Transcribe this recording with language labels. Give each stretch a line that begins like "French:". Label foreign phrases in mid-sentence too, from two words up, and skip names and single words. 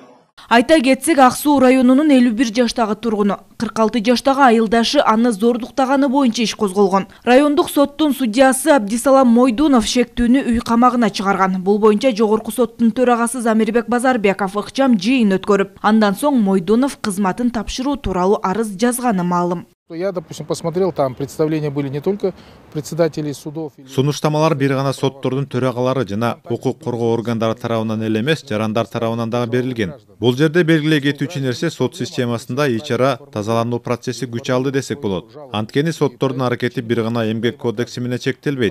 Kyrgyz: Айта кетсек, Ак Суу районунун 51 жаштагы тургуну, 46 жаштагы айылдашы аны зордуктаганы боюнча иш козголгон. Райондук соттун судьясы Абдисалам Мойдунов шектүүнү үй камагына чыгарган. Бул боюнча жогорку соттун төрагасы Замирбек Базарбеков ыкчам жыйын өткөрүп, андан соң Мойдунов кызматын тапшыруу тууралуу арыз жазганы маалым.
Russian: Я, допустим, посмотрел, там представления были не только председателей судов.
Kyrgyz: Сунуштамалар бир гана соттордун төрагалары жана укук коргоо органдары тарабынан эле эмес, жарандар тарабынан дагы берилген. Бул жерде белгилей кетүүчү нерсе сот системасында ичара тазалануу процесси күч алды десек болот. Анткени соттордун аракети бир гана эмгек кодекси менен чектелбейт.